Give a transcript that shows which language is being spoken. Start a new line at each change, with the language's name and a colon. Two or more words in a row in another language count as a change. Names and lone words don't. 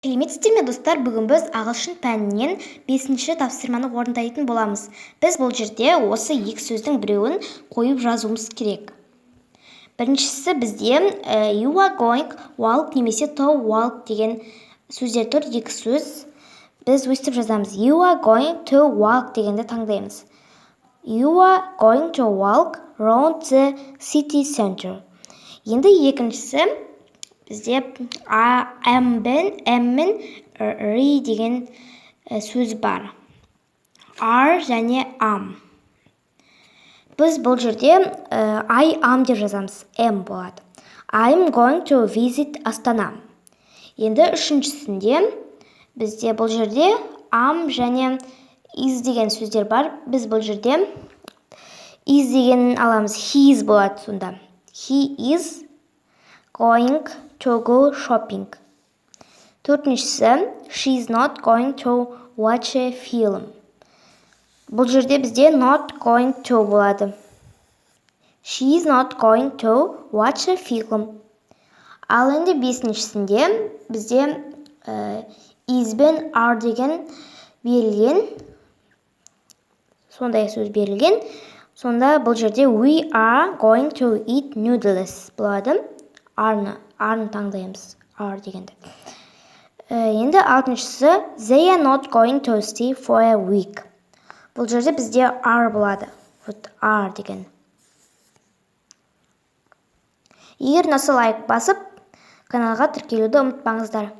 Kazakh: Сәлеметсіздер ме достар, бүгін біз ағылшын пәнінен 5-ші тапсырманы орындайтын боламыз. Біз бұл жерде осы екі сөздің біреуін қойып жазуымыз керек. Біріншісі бізде
English: you are going walk
Kazakh: немесе
English: to walk
Kazakh: деген сөздер тұр, екі сөз. Біз өстіп жазамыз.
English: You are going to walk
Kazakh: дегенді таңдаймыз.
English: You are going to walk around the city center.
Kazakh: Енді екіншісі бізде әммен ри деген сөз бар. Are және am. Біз бұл жерде
English: I am
Kazakh: деп жазамыз. Am болады.
English: I'm going to visit Астана.
Kazakh: Енді үшіншісінде бізде бұл жерде am және is деген сөздер бар. Біз бұл жерде is деген аламыз.
English: He is
Kazakh: болады сонда.
English: He is going to go shopping. Төртіншісі, she is not going to watch a film.
Kazakh: Бұл жерде бізде
English: not going to
Kazakh: болады.
English: She is not going to watch a film.
Kazakh: Ал енді бесіншісінде бізде is бен are деген берілген. Сондай сөз берілген. Сонда бұл жерде
English: we are going to eat noodles болады.
Kazakh: Are-ны таңдаймыз. Are дегенді. Енді алтыншысы
English: they are not going to stay for a week.
Kazakh: Бұл жерде бізде are болады. Вот are деген. Егер ұнаса лайк басып, каналға тіркелуді ұмытпаңыздар.